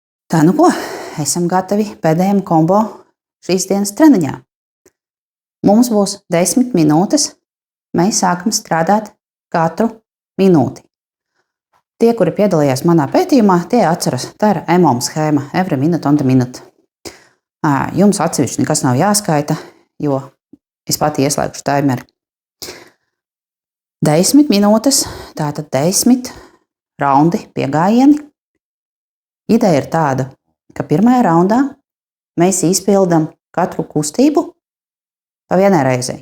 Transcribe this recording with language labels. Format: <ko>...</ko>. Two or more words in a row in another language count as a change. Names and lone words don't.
<lv>Tā nu ko, esam gatavi pēdējiem kombo šīs dienas treniņā. Mums būs 10 minūtes. Mēs sākam strādāt katru minūti. Tie, kuri piedalījās manā pētījumā, tie atceras, tā ir EMOM schēma,</lv> <en>every minute on the minute.</en> <lv>Jums atsevišķi nekas nav jāskaita, jo es pati ieslēgšu timeri. 10 minūtes, tātad 10 raundi piegājieni. Ideja ir tāda, ka pirmajā raundā mēs izpildam katru kustību pa vienai reizei.</lv>